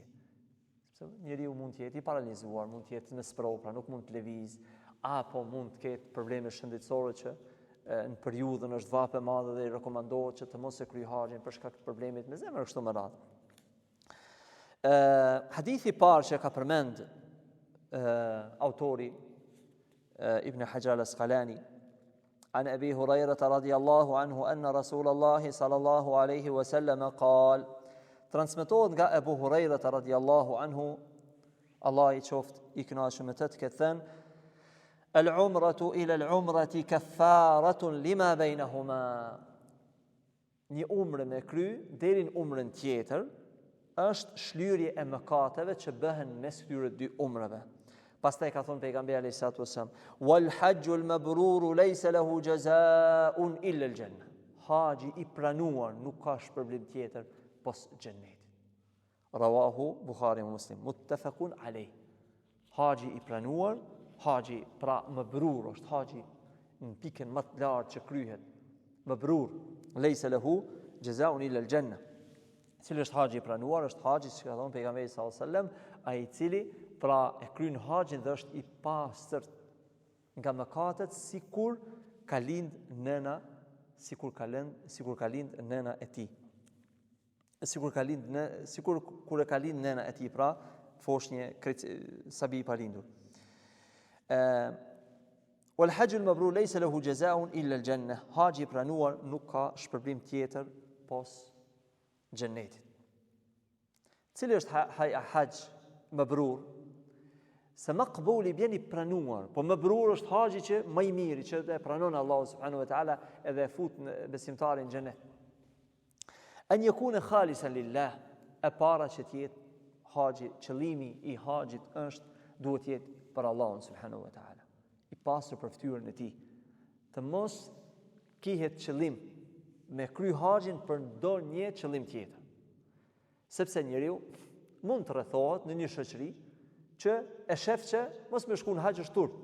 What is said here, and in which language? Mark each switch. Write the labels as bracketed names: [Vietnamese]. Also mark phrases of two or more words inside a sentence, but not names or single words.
[Albanian] Sepse njeriu mund të jetë i paralizuar, mund të jetë në sprovë, pra nuk mund të lëviz, apo mund të ketë probleme shëndetësore që në periudhën është vapë e madhe dhe i rekomandohet që të mos e kryej haxhin për shkak të problemit me zemër kështu me radhë. Hadithi parë që ka përmend autori Ibn Hajar al-Asqalani [Arabic] عن أبي هريرة رضي الله عنه أن رسول الله صلى الله عليه وسلم قال [Albanian] transmetohet nga Abu Huraira [Arabic] رضي الله عنه, [Albanian] Allah i qoft i kënaqur me të këtë thënë [Arabic] العمرة إلى العمرة كفارة لما بينهما. [Albanian] Një umre me kry deri në umrën tjetër është shlyerje e mëkateve që bëhen mes këtyre dy umrave. Pastaj ka thonë pejgamberi [Arabic] عليه الصلاة والسلام والحج المبرور ليس له جزاء إلا الجنة. [Albanian] Haxhi i pranuar nuk ka shpërblim tjetër pos xhennetit. Rawahu Buhari dhe Muslim, [Arabic] متفق عليه. [Albanian] Haxhi i pranuar, haxhi pra mabrur është haxhi në pikën më të lartë që kryhet. [Arabic] مبرور ليس له جزاء إلا الجنة. [Albanian] Cili është haxhi i pranuar? Është haxhi që ka thonë pejgamberi [Arabic] صلى الله عليه وسلم, [Albanian] ai i cili pra e kryen haxhin dhe është i pastër nga mëkatet sikur ka lind nëna, sikur ka lind nëna e tij. Sikur kur e ka lind nëna e tij, pra foshnje sabi i palindur. [Arabic] والحج المبرور ليس له جزاء إلا الجنة. [Albanian] Haxhi i pranuar nuk ka shpërblim tjetër pos xhennetit. Cili është haxh mabrur? Se maqbuli bjen i pranuar, po mabrur është haxhi që më i miri, që e pranon Allahu [Arabic] سبحانه وتعالى [Albanian] edhe e fut besimtarin në xhenet. [Arabic] أن يكون خالصا لله, [Albanian] e para që të jetë haxhi, qëllimi i haxhit duhet të jetë për Allahun [Arabic] سبحانه وتعالى, [Albanian] i pastër për fytyrën e tij. Të mos kihet qëllim me kry haxhin për ndonjë qëllim tjetër. Sepse njeriu mund të rrethohet në një shoqëri që e shef që mos më shku në haxh është turp.